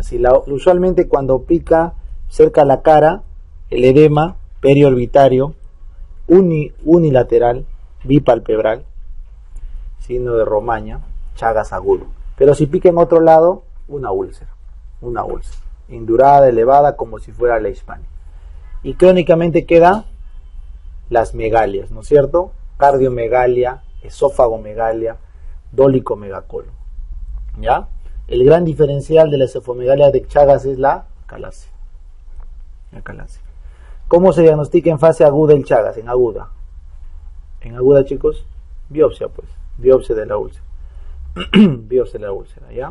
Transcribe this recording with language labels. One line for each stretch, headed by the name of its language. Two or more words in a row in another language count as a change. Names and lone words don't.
Spanish: Usualmente cuando pica cerca a la cara, el edema periorbitario, unilateral, bipalpebral, signo de romaña, Chagas agudo. Pero si pica en otro lado, una úlcera, indurada, elevada, como si fuera la hispania. Y crónicamente queda las megalias, ¿no es cierto? Cardiomegalia, esófagomegalia, dólico-megacolo. ¿Ya? El gran diferencial de la esofagomegalia de Chagas es la calasia. ¿Cómo se diagnostica en fase aguda el Chagas? En aguda. En aguda, chicos, biopsia, pues. Biopsia de la úlcera. Biopsia de la úlcera, ¿ya?